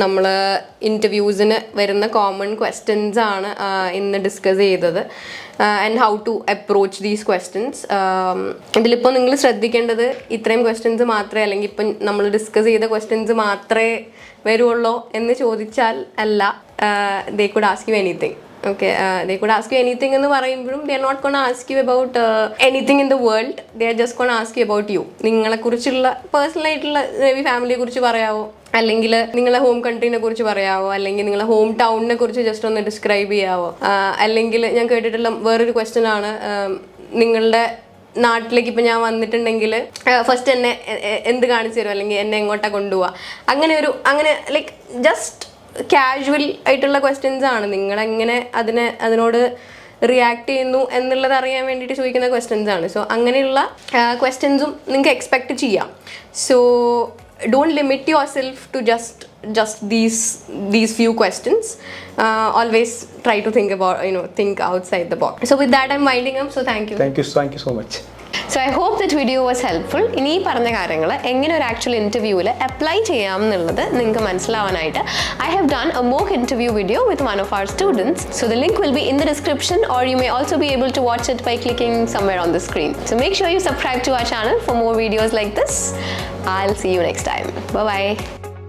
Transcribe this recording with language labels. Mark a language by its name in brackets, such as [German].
[Malayalam] നമ്മൾ ഇൻ്റർവ്യൂസിന് വരുന്ന common questions ആണ് ഇന്ന് ഡിസ്കസ് ചെയ്തത്, [English] And how to approach these questions. [Malayalam] ഇതിലിപ്പോൾ നിങ്ങൾ ശ്രദ്ധിക്കേണ്ടത് ഇത്രയും ക്വസ്റ്റ്യൻസ് മാത്രമേ, അല്ലെങ്കിൽ ഇപ്പം നമ്മൾ ഡിസ്കസ് ചെയ്ത ക്വസ്റ്റ്യൻസ് മാത്രമേ വരുള്ളൂ എന്ന് ചോദിച്ചാൽ അല്ല. [English] They could ask you anything. Okay, they could ask you anything [Malayalam] എന്ന് പറയുമ്പോഴും [English] they are not going to ask you about anything in the world. They are just going to ask you about you. [Malayalam] നിങ്ങളെക്കുറിച്ചുള്ള personal ആയിട്ടുള്ള ഫാമിലിയെ കുറിച്ച് പറയാവോ, അല്ലെങ്കിൽ നിങ്ങളെ home കൺട്രീനെ കുറിച്ച് പറയാവോ, അല്ലെങ്കിൽ നിങ്ങളെ ഹോം ടൗണിനെ കുറിച്ച് ജസ്റ്റ് ഒന്ന് ഡിസ്ക്രൈബ് ചെയ്യാവോ, അല്ലെങ്കിൽ ഞാൻ കേട്ടിട്ടുള്ള വേറൊരു ക്വസ്റ്റ്യൻ ആണ്, നിങ്ങളുടെ നാട്ടിലേക്ക് ഇപ്പം ഞാൻ വന്നിട്ടുണ്ടെങ്കിൽ ഫസ്റ്റ് എന്നെ എന്ത് കാണിച്ചു തരും, അല്ലെങ്കിൽ എന്നെ എങ്ങോട്ടാണ് കൊണ്ടുപോവുക, അങ്ങനെ ലൈക്ക് ജസ്റ്റ് കാഷ്വൽ ആയിട്ടുള്ള ക്വസ്റ്റ്യൻസ് ആണ്. നിങ്ങളെങ്ങനെ അതിനോട് റിയാക്ട് ചെയ്യുന്നു എന്നുള്ളത് അറിയാൻ വേണ്ടിയിട്ട് ചോദിക്കുന്ന ക്വസ്റ്റ്യൻസ് ആണ്. സോ അങ്ങനെയുള്ള ക്വസ്റ്റ്യൻസും നിങ്ങൾക്ക് എക്സ്പെക്റ്റ് ചെയ്യാം. [English] So don't limit yourself to just just these few questions. Always try to think outside the box. So with that, I'm winding up. So thank you. Thank you so much. So I hope that video was helpful. [Malayalam] ഇനി ഈ പറഞ്ഞ കാര്യങ്ങൾ എങ്ങനെ ഒരു actual ഇൻ്റർവ്യൂവിൽ apply ചെയ്യാം എന്നുള്ളത് നിങ്ങൾക്ക് മനസ്സിലാവാനായിട്ട് [English] I have done a mock interview video with one of our students. So the link will be in the description, or you may also be able to watch it by clicking somewhere on the screen. So make sure you subscribe to our channel for more videos like this. I'll see you next time. Bye bye.